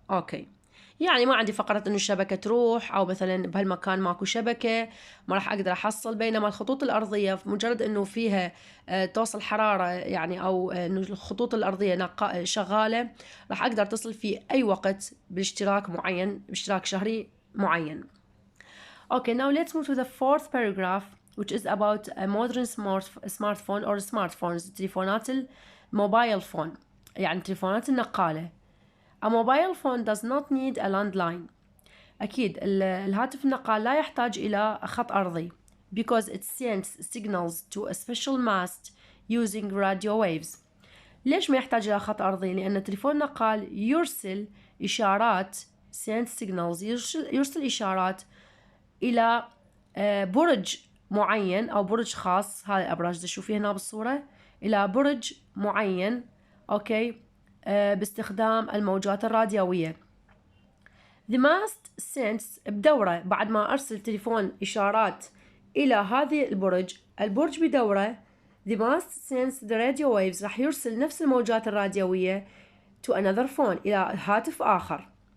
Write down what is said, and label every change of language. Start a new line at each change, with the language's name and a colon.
Arabic: أوكي، يعني ما عندي فقرة إنه الشبكة تروح أو مثلا بهالمكان ماكو شبكة ما راح أقدر أحصل. بينما الخطوط الأرضية مجرد إنه فيها توصل حرارة يعني، أو إنه الخطوط الأرضية شغالة، راح أقدر أتصل في أي وقت باشتراك معين، باشتراك شهري معين.
English: Okay, now let's move to the fourth paragraph which is about a modern smartphone or smartphones.
Arabic: تليفونات الموبايل فون، يعني تليفونات النقالة.
English: A mobile phone does not need a landline.
Arabic: أكيد الهاتف النقال لا يحتاج إلى خط أرضي
English: because it sends signals to a special mast using radio waves.
Arabic: ليش ما يحتاج إلى خط أرضي؟ لأن التليفون النقال يرسل إشارات
English: send signals،
Arabic: يرسل إشارات إلى برج معين أو برج خاص. هاي الأبراج تشوفيها هنا بالصورة، إلى برج معين. أوكي، باستخدام الموجات الراديوية.
English: The mast sends
Arabic: بدورة، بعد ما أرسل تليفون إشارات إلى هذه البرج بدورة
English: The mast sends the radio waves
Arabic: راح يرسل نفس الموجات الراديوية
English: to another phone
Arabic: إلى هاتف آخر.